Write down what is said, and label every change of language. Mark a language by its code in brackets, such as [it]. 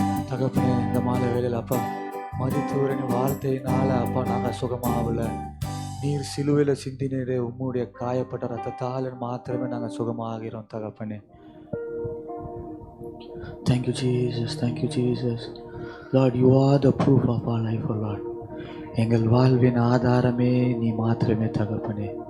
[ta] தகப்பனே, இந்த மாலை வேளையில் அப்பா மருத்துவரின் வார்த்தையினால அப்பா நாங்கள் சுகமாகல. நீர் சிலுவையில் சிந்தினீரே, உம்முடைய காயப்பட்ட ரத்தத்தால் மாத்திரமே நாங்கள் சுகமாகிறோம் தகப்பனே. [en] Thank you Jesus, thank you Jesus. Lord, you are the proof of our life, oh Lord. [ta] எங்கள் வாழ்வின் ஆதாரமே நீ மாத்திரமே தகப்பனே.